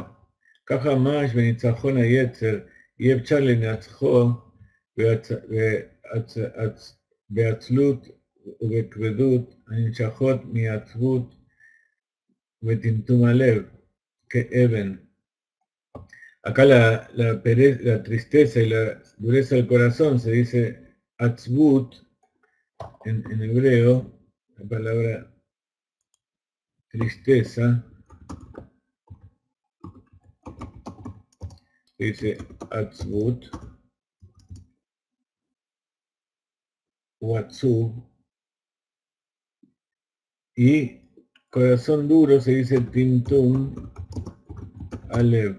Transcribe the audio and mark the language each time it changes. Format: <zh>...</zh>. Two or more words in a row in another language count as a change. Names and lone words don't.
<he>ככה ממש בניצחון היצר יהיה אפשר לנצחו בעצלות ובכבדות הנמשכות מעצבות וטמטום הלב כאבן.</he> <es>Acá la tristeza y la dureza del corazón se dice atzbut en hebreo, la palabra tristeza, se dice atzbut o atzub, y corazón duro se dice</es> <he>טמטום הלב.</he>